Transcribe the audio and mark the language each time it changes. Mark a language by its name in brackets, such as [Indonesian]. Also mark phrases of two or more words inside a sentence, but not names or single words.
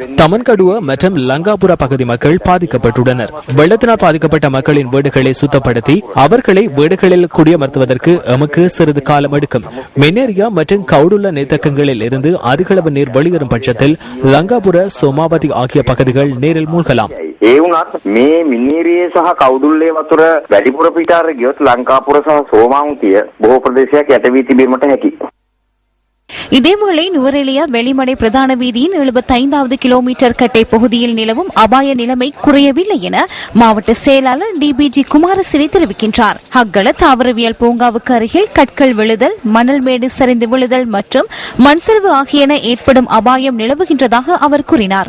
[Tamil] தமன்கடுவ மற்றும் லங்காபுரா பகுதி மக்கள் பாதிக்கப்பட்டுள்ளனர். வெள்ளத்தினால் பாதிக்கப்பட்ட மக்களின் வீடுகளை சுத்தப்படுத்தி அவர்களை வீடுகளில் குடியமர்த்துவதற்கு எமக்கு சிறிது காலம் எடுக்கும். மின்னேரியா மற்றும் கவுடுள்ள நீர்த்தக்கங்களில் இருந்து அதிகளவு நீர் வெளியேறும் பட்சத்தில் லங்காபுர, சோமாவதி ஆகிய பகுதிகள் நீரில் மூழ்கலாம். [Sinhala] ඒ වුණත් මේ මිනීරියේ සහ කවුඩුල්ලේ වතුර වැඩිපුර පිටාර ගියොත් ලංකාපුර සහ සෝමාවතිය බොහෝ ප්‍රදේශයක් යට වී තිබීමට හැකියි. [Tamil] இதேவேளை நுவரெலியா வெளிமடை பிரதான வீதியின் 75வது கிலோமீட்டர் கட்டை பகுதியில் நிலவும் அபாய நிலைமை குறையவில்லை என மாவட்ட செயலாளர் DBG குமாரசிறி தெரிவிக்கின்றார். ஹக்கல தாவரவியல் பூங்காவுக்கு அருகில் கற்கள் விழுதல், மணல் மேடு சரிந்து விழுதல் மற்றும் மண் சரிவு ஆகியன ஏற்படும் அபாயம் நிலவுகின்றதாக அவர் கூறினார்.